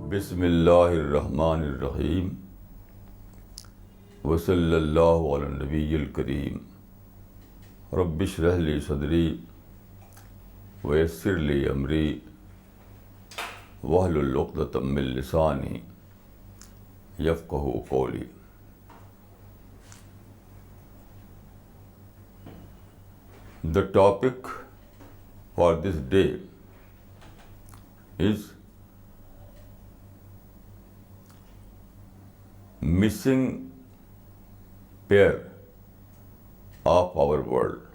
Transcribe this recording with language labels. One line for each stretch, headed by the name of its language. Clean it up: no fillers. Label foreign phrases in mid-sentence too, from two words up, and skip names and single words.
Arabic: بِسْمِ اللَّهِ الرَّحْمَنِ الرَّحِيمِ وَصَلَّى اللَّهُ عَلَى النَّبِيِّ الْكَرِيمِ رَبِّ اشْرَحْ لِي صَدْرِي وَيَسِّرْ لِي أَمْرِي وَاحْلُلْ عُقْدَةً مِنْ لِسَانِي يَفْقَهُوا قَوْلِي.
English: The topic for this day is missing pair of our world.